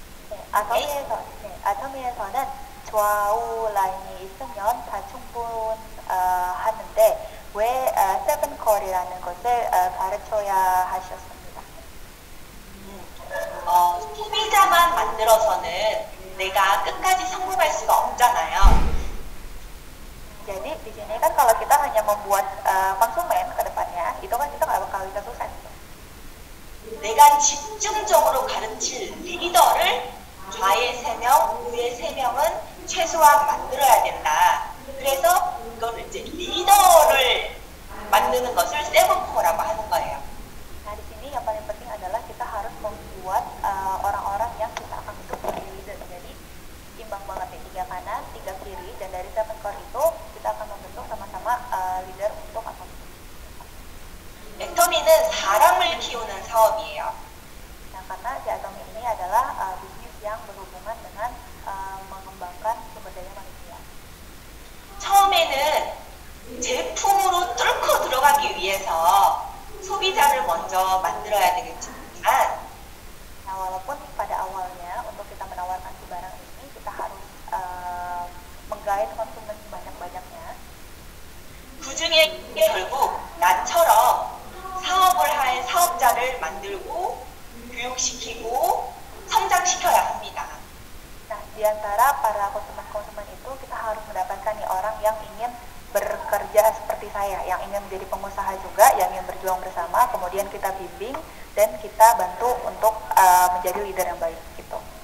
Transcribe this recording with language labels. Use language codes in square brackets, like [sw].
[ko] 네, 아토미에서는 좌우 라인이 있으면 다 충분하는데 왜 7컬이라는 것을 가르쳐야 하셨습니다. 소비자만 만들어서는 내가 끝까지 성공할 수가 없잖아요. [id] Jadi di sini kan kalau kita hanya membuat konsumen ke depannya, itu kan kita nggak bakal bisa sukses. [ko] 내가 집중적으로 가르칠 리더를 좌의 3명, 우의 3명은 최소한 만들어야 된다. 그래서 이거를 이제 리더를 만드는 것을 세븐코어라고 하는 거예요. [id] Nah, di sini yang paling penting adalah kita harus membuat orang-orang yang kita akan bentuk menjadi leader. Jadi imbang banget nih, 3 kanan, 3 kiri, dan dari 7 core itu kita akan membentuk sama-sama leader untuk apa? [ko] 애터미는 사람을 키우는 사업이에요. [id] Nah, karena si Atomy ini adalah bisnis yang berhubungan dengan mengembangkan sumber daya manusia. [ko] 처음에는 제품으로 뚫고 들어가기 위해서 소비자를 먼저 만들어야 되겠지만 [id] Nah, walaupun pada awalnya untuk kita menawarkan si barang ini kita harus menggait konsumen sebanyak-banyaknya. [ko] 그 중에 결국 나처럼 사업을 할 사업자를 만들고 교육시키고 성장시켜야 합니다. [id] Nah, di antara para konsumen-konsumen itu kita harus mendapatkan nih orang yang ingin bekerja seperti saya, yang ingin menjadi pengusaha juga, yang ingin berjuang bersama, kemudian kita bimbing dan kita bantu untuk menjadi leader yang baik gitu.